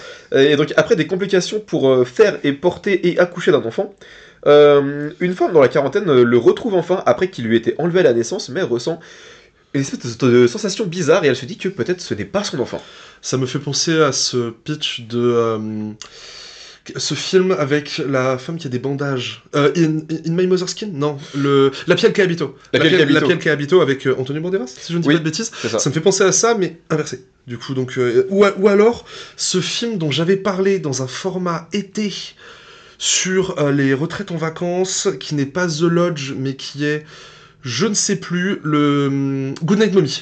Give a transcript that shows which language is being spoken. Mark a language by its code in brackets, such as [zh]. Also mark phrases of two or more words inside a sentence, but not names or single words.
[fr] Et donc après des complications pour faire et porter et accoucher d'un enfant, une femme dans la quarantaine le retrouve enfin après qu'il lui ait été enlevé à la naissance, mais ressent une espèce de sensation bizarre, et elle se dit que peut-être ce n'est pas son enfant. Ça me fait penser à ce pitch de... ce film avec la femme qui a des bandages. In My Mother's Skin ? Non. La Piel che abito. La Piel che abito avec Antonio Banderas, si je ne dis pas de bêtises. Ça me fait penser à ça, mais inversé. Du coup, donc... ou alors, ce film dont j'avais parlé dans un format été sur les retraites en vacances, qui n'est pas The Lodge, mais qui est... Je ne sais plus, le Goodnight Mommy.